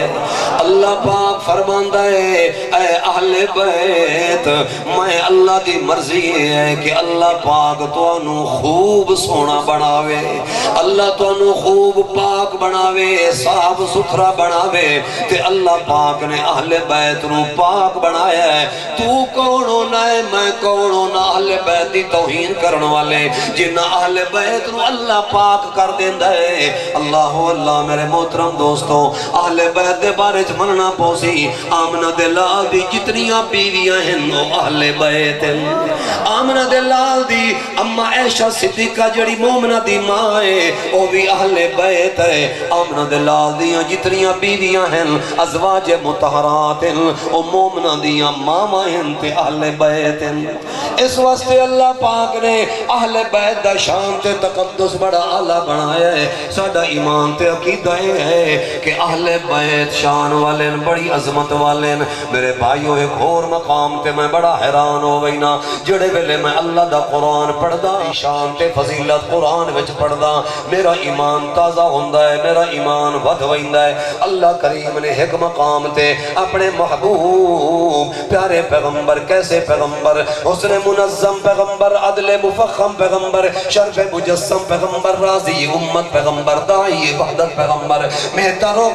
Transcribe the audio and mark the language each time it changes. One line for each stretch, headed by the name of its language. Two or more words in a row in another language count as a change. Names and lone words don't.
Punjabi: اللہ پاک فرماندا ہے اے اہل بیت، میں اللہ دی مرضی ہے کہ اللہ پاک توانو خوب سونا بناوے، اللہ توانو خوب پاک بناوے، صاف ستھرا بناوے، تے اللہ پاک نے اہل بیت نو پاک بنایا ہے۔ تو کون ہونا ہے، میں کون ہونا اہل بیت دی توہین کرن والے، جنہ اہل بیت نو اللہ پاک کر دیندا ہے۔ اللہ اللہ میرے محترم دوستوں، اہل بیت دے بارے چ مننا پوسی، آمنہ دے لال دی جتنیاں بیویاں ہیں وہ اہل بیت ہیں۔ آمنہ دے لال دی اما عائشہ صدیقہ جڑی مومنہ دی ماں ہے وہ بھی اہل بیت ہے۔ آمنہ دے لال دی جتنیاں بیویاں ہیں ازواج مطہرات ہیں، وہ مومنہ دیاں ماما ہیں تے اہل بیت ہیں۔ اس واسطے اللہ پاک نے اہل بیت دا شان تے تقدس بڑا اعلیٰ بنایا ہے۔ ساڈا ایمان تے عقیدہ ہے کہ اہل بیت شان والے بڑی عظمت والے۔ میرے بھائیو ایک اور مقام تے میں بڑا حیران ہو گئی نا، جڑے ویلے میں اللہ دا قرآن پڑھدا، شان تے فضیلت قرآن وچ پڑھدا، میرا ایمان تازہ ہوندا ہے، میرا ایمان ود ویندا ہے۔ اللہ کریم نے ایک مقام تے اپنے محبوب پیارے پیغمبر، کیسے پیغمبر، حسن منظم پیغمبر، عدل مفخم پیغمبر، شرف مجسم پیغمبر، راضی امت پیغمبر، داعی وحدت پیغمبر، بہتر و